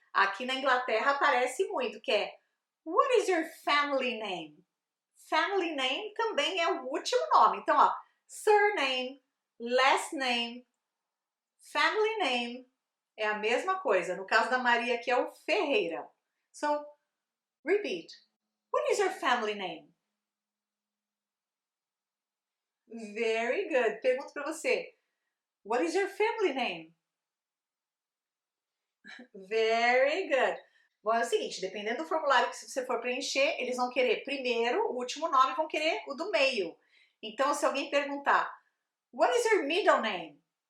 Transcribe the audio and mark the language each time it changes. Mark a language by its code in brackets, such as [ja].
[pt] Aqui na Inglaterra aparece muito, que é [en] what is your family name? [pt] Family name também é o último nome. Então, ó, surname, last name, family name é a mesma coisa. No caso da Maria, aqui é o Ferreira. [en] So, repeat. What is your family name? Very good. [pt] Pergunto para você. [en] What is your family name? Very good. [pt] Bom, é o seguinte, dependendo do formulário que você for preencher, eles vão querer primeiro, o último nome, vão querer o do meio. Então, se alguém perguntar, [en] what is your middle name?